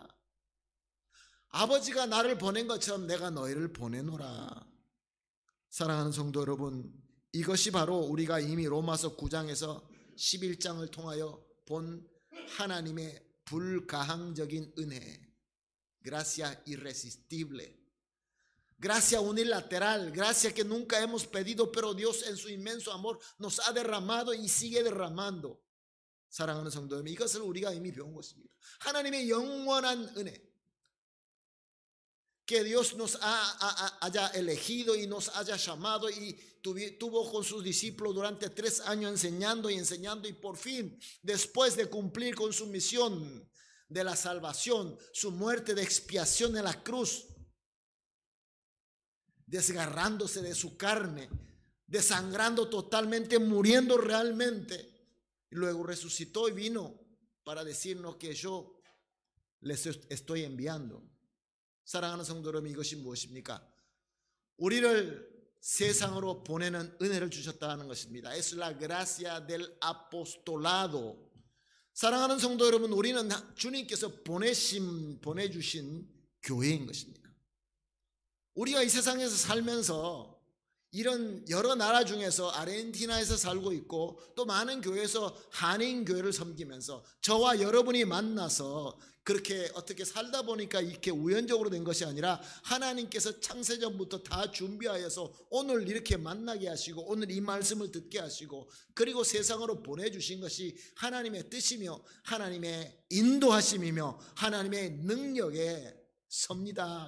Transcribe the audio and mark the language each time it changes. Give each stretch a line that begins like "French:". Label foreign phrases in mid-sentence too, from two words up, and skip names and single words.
Korean: 아버지가 나를 보낸 것처럼 내가 너희를 보내노라. 사랑하는 성도 여러분, 이것이 바로 우리가 이미 로마서 9장에서 11장을 통하여 본 하나님의 불가항적인 은혜,
Spanish: gracia irresistible, gracia unilateral, gracia que nunca hemos pedido, pero Dios en su inmenso amor nos ha derramado y sigue derramando.
Korean: 사랑하는 성도 여러분, 이것을 우리가 이미 배운 것입니다. 하나님의 영원한 은혜,
Spanish: que Dios nos haya elegido y nos haya llamado y tuvo con sus discípulos durante 3 años enseñando y por fin, después de cumplir con su misión de la salvación, su muerte de expiación en la cruz, desgarrándose de su carne, desangrando totalmente, muriendo realmente, y luego resucitó y vino para decirnos que yo les estoy enviando.
Korean: 사랑하는 성도 여러분, 이것이 무엇입니까? 우리를 세상으로 보내는 은혜를 주셨다는 것입니다.
Spanish: Es la gracia del apostolado.
Korean: 사랑하는 성도 여러분, 우리는 주님께서 보내주신 교회인 것입니다. 우리가 이 세상에서 살면서 이런 여러 나라 중에서 아르헨티나에서 살고 있고 또 많은 교회에서 한인 교회를 섬기면서 저와 여러분이 만나서 그렇게 어떻게 살다 보니까 이렇게 우연적으로 된 것이 아니라 하나님께서 창세전부터 다 준비하여서 오늘 이렇게 만나게 하시고 오늘 이 말씀을 듣게 하시고 그리고 세상으로 보내주신 것이 하나님의 뜻이며 하나님의 인도하심이며 하나님의 능력의 섭니다.